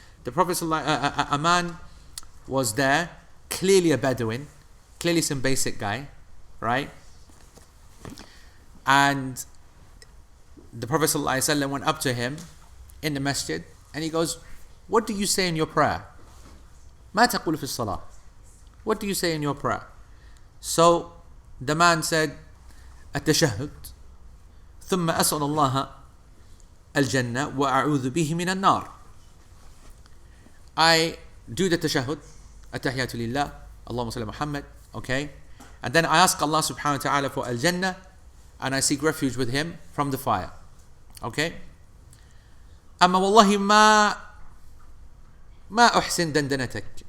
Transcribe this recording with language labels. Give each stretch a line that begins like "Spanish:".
English: The Prophet a man was there, clearly a Bedouin, clearly some basic guy, right? And the Prophet ﷺ went up to him in the masjid and he goes, what do you say in your prayer?
Arabic: ما تقول في الصلاة?
English: What do you say in your prayer? So the man said,
Arabic: التشهد ثم أسأل الله الجنة وأعوذ به من النار.
English: I do the tashahhud,
Arabic: التحيات لله, اللهم صل على محمد,
English: okay? And then I ask Allah subhanahu wa ta'ala for al-Jannah and I seek refuge with him from the fire. Okay?
Arabic: أما والله ما أحسن دندنتك.